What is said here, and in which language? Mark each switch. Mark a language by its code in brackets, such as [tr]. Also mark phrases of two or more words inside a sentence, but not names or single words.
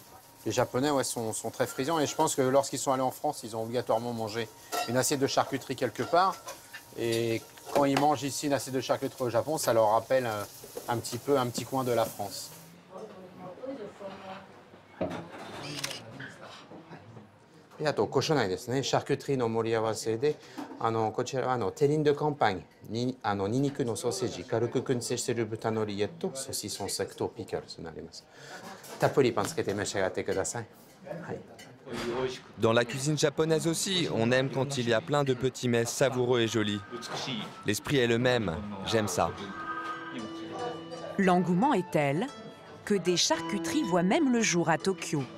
[fr] Les Japonais sont très friands et je pense que lorsqu'ils sont allés en France, ils ont obligatoirement mangé une assiette de charcuterie quelque part. Et quand ils mangent ici une assiette de charcuterie au Japon, ça leur rappelle un petit coin de la France. Et à cochonai [ja] ですね。charcuterieの盛り合わせで、こちらは [fr] terrine de campagne, [ja] ニンニクのソーセージ、軽く燻製している豚のリエット、 [fr] saucisson sec [ja] とピクルスになります。たっぷりパンつけて召し上がってください。はい。 [fr] Dans la cuisine japonaise aussi, on aime quand il y a plein de petits mets savoureux et jolis. L'esprit est le même, j'aime ça. L'engouement est tel que des charcuteries voient même le jour à Tokyo.